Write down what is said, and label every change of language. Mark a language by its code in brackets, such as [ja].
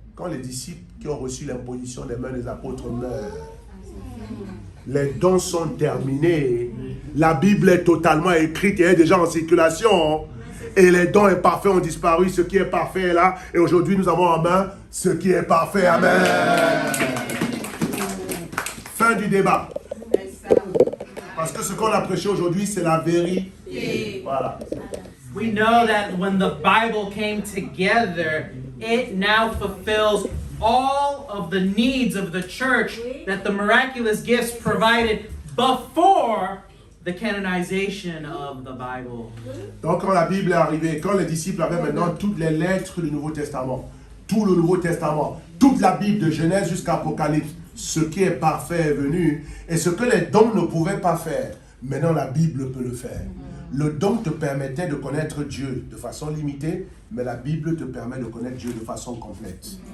[fr] Quand les disciples qui ont reçu l'imposition des mains des apôtres meurent, les dons sont terminés, la Bible est totalement écrite et est déjà en circulation, et les dons imparfaits ont disparu, ce qui est parfait est là, et aujourd'hui nous avons en main ce qui est parfait. Amen. Fin du débat. Parce que ce qu'on a prêché aujourd'hui, c'est la vérité. Voilà. [en] We know that when the Bible came together, it now fulfills all of the needs of the church that the miraculous gifts provided before the canonization of the Bible. [fr] Donc quand la Bible est arrivée, quand les disciples avaient maintenant toutes les lettres du Nouveau Testament, tout le Nouveau Testament, toute la Bible de Genèse jusqu'à Apocalypse, ce qui est parfait est venu, et ce que les dons ne pouvaient pas faire, maintenant la Bible peut le faire. Le don te permettait de connaître Dieu de façon limitée, mais la Bible te permet de connaître Dieu de façon complète.